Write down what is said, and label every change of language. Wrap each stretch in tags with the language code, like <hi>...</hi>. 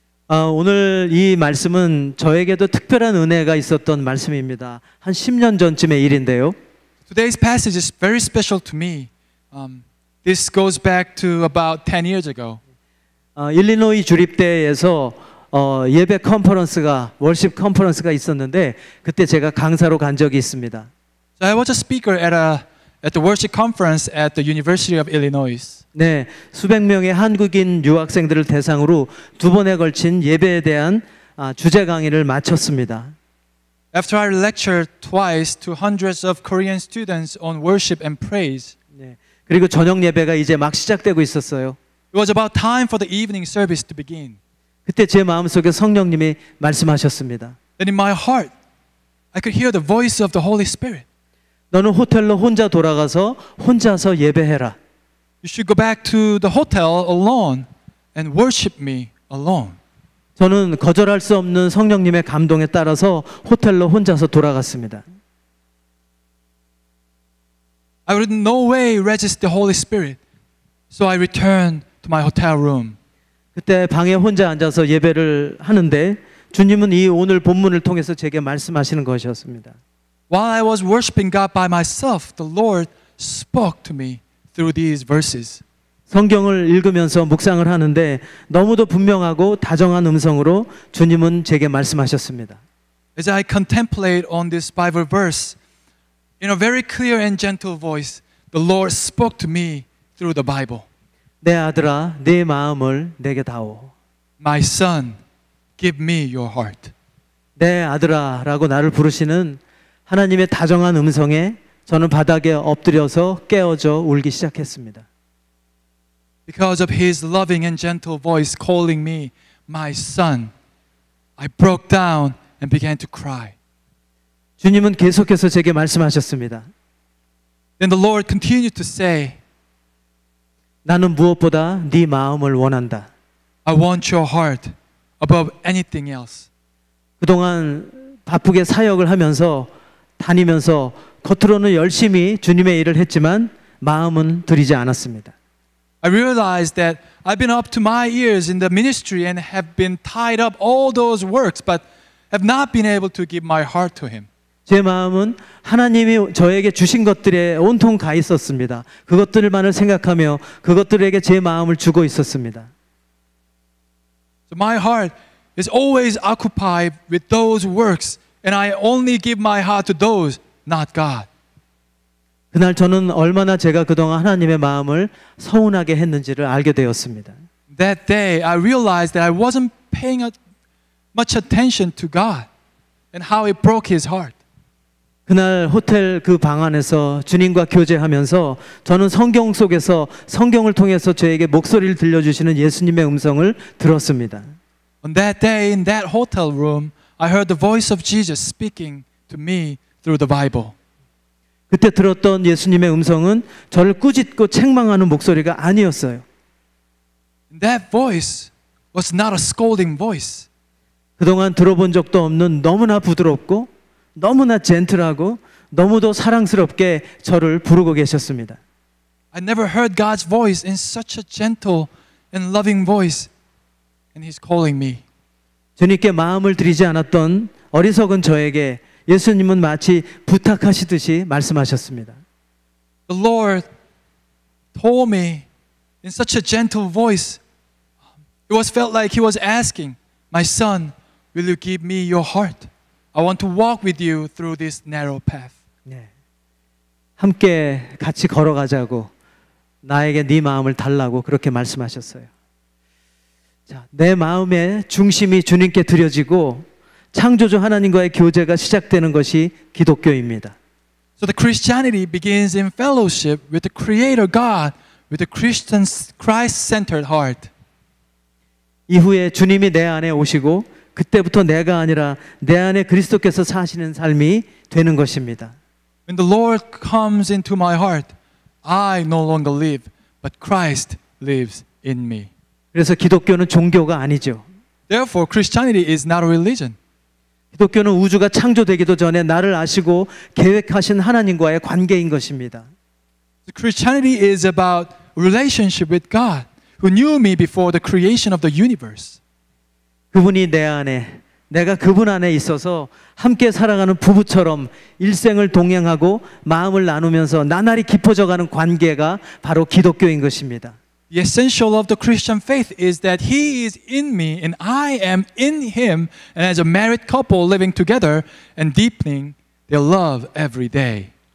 <ko>오늘 이 말씀은 저에게도 특별한 은혜가 있었던 말씀입니다. 한 10년 전쯤의 일인데요.</ko> <en>Today's passage is very special to me. This goes back to about 10 years ago.</en> <ko>일리노이 주립대에서 예배 컨퍼런스가 월십 컨퍼런스가 있었는데 그때 제가 강사로 간 적이 있습니다.</ko> <en>So I was a speaker at the worship conference at the University of Illinois.</en> <ko>네, 수백 명의 한국인 유학생들을 대상으로 두 번에 걸친 예배에 대한 주제 강의를 마쳤습니다.</ko> <en>After I lectured twice to hundreds of Korean students on worship and praise,</en> <ko>네, 그리고 저녁 예배가 이제 막 시작되고 있었어요.</ko> <en>it was about time for the evening service to begin.</en> <ko>그때 제 마음속에 성령님이 말씀하셨습니다.</ko> <en>Then in my heart, I could hear the voice of the Holy Spirit.</en> <ko>너는 호텔로 혼자 돌아가서 혼자서 예배해라.</ko> <en>You should go back to the hotel alone and worship me alone.</en> <ko>저는 거절할 수 없는 성령님의 감동에 따라서 호텔로 혼자서 돌아갔습니다.</ko> <en>I would in no way resist the Holy Spirit, so I returned to my hotel room.</en> <ko>그때 방에 혼자 앉아서 예배를 하는데 주님은 이 오늘 본문을 통해서 제게 말씀하시는 것이었습니다.</ko> <en>While I was worshiping God by myself, the Lord spoke to me through these verses.</en> <ko>성경을 읽으면서 묵상을 하는데 너무도 분명하고 다정한 음성으로 주님은 제게 말씀하셨습니다.</ko> <en>As I contemplate on this Bible verse, in a very clear and gentle voice, the Lord spoke to me through the Bible.</en> <ko>내 아들아, 네 마음을 내게 다오.</ko> <en>My son, give me your heart.</en> <ko>내 아들아라고 나를 부르시는 하나님의 다정한 음성에 저는 바닥에 엎드려서 깨어져 울기 시작했습니다.</ko> <en>Because of his loving and gentle voice calling me, my son, I broke down and began to cry.</en> <ko>주님은 계속해서 제게 말씀하셨습니다.</ko> <en>Then the Lord continued to say,</en> <ko>나는 무엇보다 네 마음을 원한다.</ko> <en>I want your heart above anything else.</en> <ko>그동안 바쁘게 사역을 하면서 다니면서 겉으로는 열심히 주님의 일을 했지만 마음은 들이지 않았습니다.</ko> <en>I realized that I've been up to my ears in the ministry and have been tied up all those works, but have not been able to give my heart to Him.</en> <ko>제 마음은 하나님이 저에게 주신 것들에 온통 가 있었습니다. 그것들만을 생각하며 그것들에게 제 마음을 주고 있었습니다.</ko> <en>So my heart is always occupied with those works, and I only give my heart to those, not God.</en> <ko>그날 저는 얼마나 제가 그동안 하나님의 마음을 서운하게 했는지를 알게 되었습니다.</ko> <en>That day, I realized that I wasn't paying much attention to God and how it broke His heart.</en> <ko>그날 호텔 그 방 안에서 주님과 교제하면서 저는 성경 속에서 성경을 통해서 저에게 목소리를 들려주시는 예수님의 음성을 들었습니다.</ko> <en>On that day, in that hotel room, I heard the voice of Jesus speaking to me through the Bible.</en> <ko>그때 들었던 예수님의 음성은 저를 꾸짖고 책망하는 목소리가 아니었어요.</ko> <en>That voice was not a scolding voice.</en> <ko>그동안 들어본 적도 없는 너무나 부드럽고 너무나 젠틀하고 너무도 사랑스럽게 저를 부르고 계셨습니다.</ko> <en>I never heard God's voice in such a gentle and loving voice, and He's calling me.</en> <ko>주님께 마음을 드리지 않았던 어리석은 저에게 예수님은 마치 부탁하시듯이 말씀하셨습니다.</ko> <en>The Lord told me in such a gentle voice. It was felt like He was asking, "My son, will you give me your heart? I want to walk with you through this narrow path."</en> <ko>네. 함께 같이 걸어가자고 나에게 네 마음을 달라고 그렇게 말씀하셨어요. 자, 내 마음의 중심이 주님께 드려지고 창조주 하나님과의 교제가 시작되는 것이 기독교입니다.</ko> <en>So the Christianity begins in fellowship with the Creator God, with the Christian's Christ-centered heart.</en> <ko>이후에 주님이 내 안에 오시고 그때부터 내가 아니라 내 안에 그리스도께서 사시는 삶이 되는 것입니다.</ko> <en>When the Lord comes into my heart, I no longer live, but Christ lives in me.</en> <ko>그래서 기독교는 종교가 아니죠.</ko> <en>Therefore, Christianity is not a religion.</en> <ko>기독교는 우주가 창조되기도 전에 나를 아시고 계획하신 하나님과의 관계인 것입니다.</ko> <en>Christianity is about relationship with God, who knew me before the creation of the universe.</en> <ko>그분이 내 안에, 내가 그분 안에 있어서 함께 살아가는 부부처럼 일생을 동행하고 마음을 나누면서 나날이 깊어져가는 관계가 바로 기독교인 것입니다.</ko> <en>The essential of the Christian faith is that He is in me and I am in Him, and as a married couple living together and deepening their love every day.</en>